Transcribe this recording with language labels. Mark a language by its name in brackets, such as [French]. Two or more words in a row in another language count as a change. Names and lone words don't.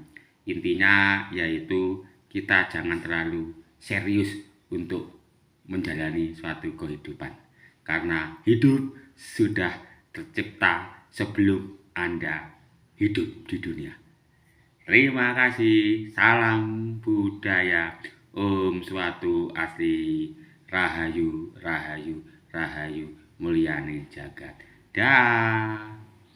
[Indonesian] Intinya yaitu kita jangan terlalu serius untuk menjalani suatu kehidupan, karena hidup sudah tercipta sebelum Anda hidup di dunia. Terima kasih, salam budaya. [Javanese] Om Swastiastu, Rahayu, Rahayu, Rahayu, mulyane jagat. [Indonesian] Dah.